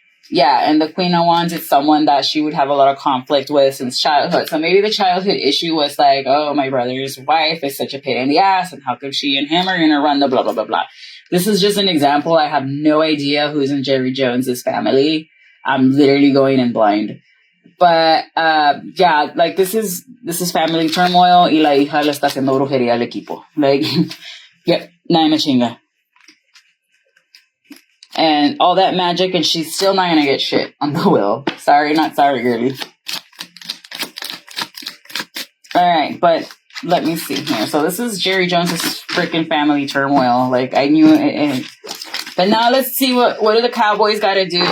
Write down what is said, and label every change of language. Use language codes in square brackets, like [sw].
[en] Yeah, and the Queen of Wands is someone that she would have a lot of conflict with since childhood. So maybe the childhood issue was like, oh, my brother's wife is such a pain in the ass, and how come she and him are going to run the blah, blah, blah, blah. This is just an example. I have no idea who's in Jerry Jones's family. I'm literally going in blind. But yeah, like this is family turmoil [es] y la hija le está haciendo brujería al equipo. [en] Like, yep, [es] nadie me chinga. [en] And all that magic, and she's still not gonna get shit on the wheel. Sorry, not sorry, girlie. Alright, but let me see here. So this is Jerry Jones's freaking family turmoil. Like, I knew it. But now let's see what do the Cowboys gotta do?